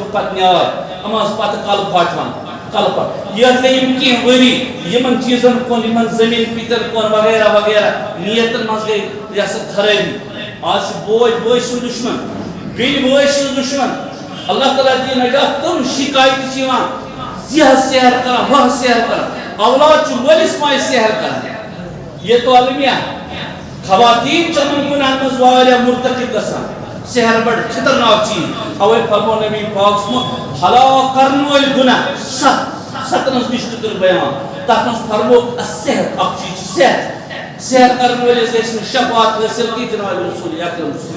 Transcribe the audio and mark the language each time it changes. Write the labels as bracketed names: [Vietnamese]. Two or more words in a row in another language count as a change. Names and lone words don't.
[Kashmiri] بہٕ پتہٕ نیاے یِم حظ پتہٕ کلہٕ پھاٹوان کلہٕ پھاٹ یتھ گٔے یِم کینٛہہ ؤری یِمن چیٖزن کُن یِمن زٔمیٖن پیٖتن کُن وغیرہ وغیرہ نیتن منٛز گٔے یہِ ہسا خرٲبی آز چھُ بوے بٲے سُنٛد دُشمن بیٚنہِ بٲے سٕنٛز دُشمن اللہ تعالیٰ دِیِن نجات تِم شِکایتہٕ چھِ یِوان یہِ حظ سیر کران ہُہ حظ سیر کران اولاد چھُ مٲلِس ماجہِ سیر کران یہ تو المیہ خواتین چھِ یِمن گُناہن منٛز واریاہ مرتکب گژھان سحر بڑٕ خطرناک چیٖز اوے فرمو نبی پاک سُنٛد ہلاک کرن وٲلۍ گُناہ ستن ہٕنٛز لسٹ کٔر بیان تتھ منٛز فرموکھ السحر اکھ چیٖز چھُ سحر سحر کرن وٲلِس گژھِ نہٕ شفاعت حٲصِل کینٛہہ جناب رسول اکرم